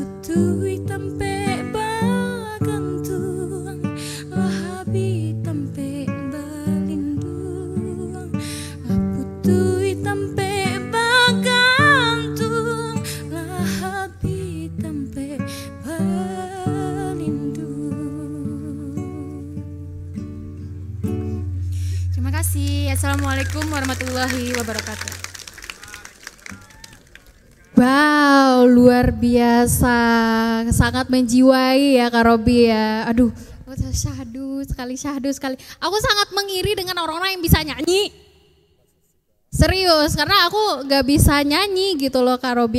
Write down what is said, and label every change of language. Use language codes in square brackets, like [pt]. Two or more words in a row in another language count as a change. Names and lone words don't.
[bjn] tui tampe bagantung lahabi tampe balindung aku tui tampe bagantung lahabi tampe balindung. [id] Terima kasih. [ar] Assalamualaikum warahmatullahi wabarakatuh. [id] Wow, luar biasa, sangat menjiwai ya Kak Robi ya. Aduh, syahdu sekali. Aku sangat mengiri dengan orang-orang yang bisa nyanyi. Serius, karena aku gak bisa nyanyi gitu loh Kak Robi.